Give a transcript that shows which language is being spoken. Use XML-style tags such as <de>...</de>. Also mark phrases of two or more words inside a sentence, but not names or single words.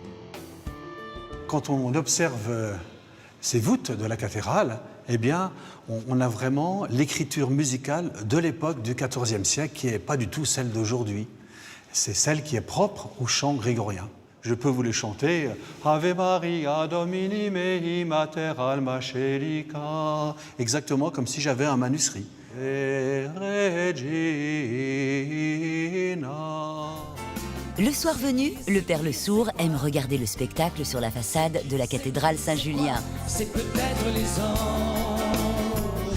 <fr>Quand on observe ces voûtes de la cathédrale, eh bien, on a vraiment l'écriture musicale de l'époque du XIVe siècle qui n'est pas du tout celle d'aujourd'hui. C'est celle qui est propre au chant grégorien. Je peux vous les chanter.</fr> <la>Ave Maria Domini mei mater alma celica.</la> <fr>Exactement comme si j'avais un manuscrit. Et Regina. Le soir venu, le père Le Sourd aime regarder le spectacle sur la façade de la cathédrale Saint-Julien. C'est peut-être les anges.</fr>